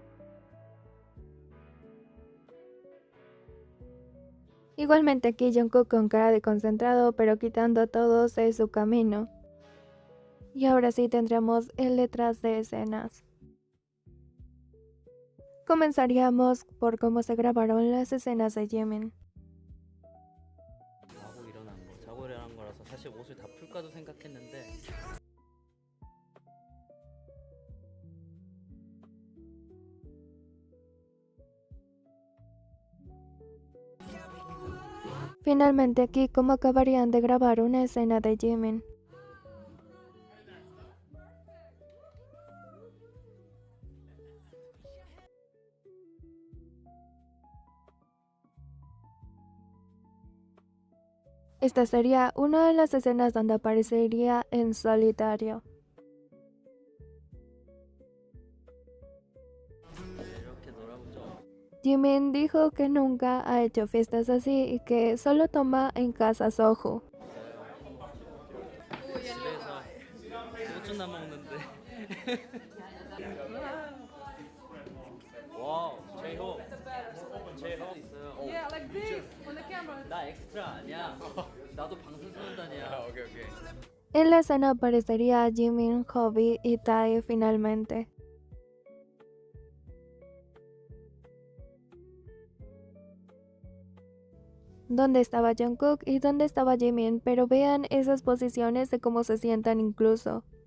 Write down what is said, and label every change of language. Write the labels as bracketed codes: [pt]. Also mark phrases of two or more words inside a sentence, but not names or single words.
[es] Igualmente aquí Jungkook con cara de concentrado pero quitando a todos de su camino. Y ahora sí tendremos el detrás de escenas. Comenzaríamos por cómo se grabaron las escenas de Jimin. [ko] 자고 일어난 거라서 사실 옷을 다 풀까도 생각했는데 [es] Finalmente aquí cómo acabarían de grabar una escena de Jimin. Esta sería una de las escenas donde aparecería en solitario. [ko] 이렇게 놀아본 적 [es] Jimin dijo que nunca ha hecho fiestas así y que solo toma en casa Soho. [ko] 집에서 소주나 먹는데 와우 제이홉 제이홉 있어요. [en] Yeah, like this on the camera. [ko] 나 엑스트라 아니야. 나도 방탄소년단이야. [es] En la escena aparecería Jimin, Hobby y Tae finalmente. Dónde estaba Jungkook y dónde estaba Jimin, pero vean esas posiciones de cómo se sientan incluso.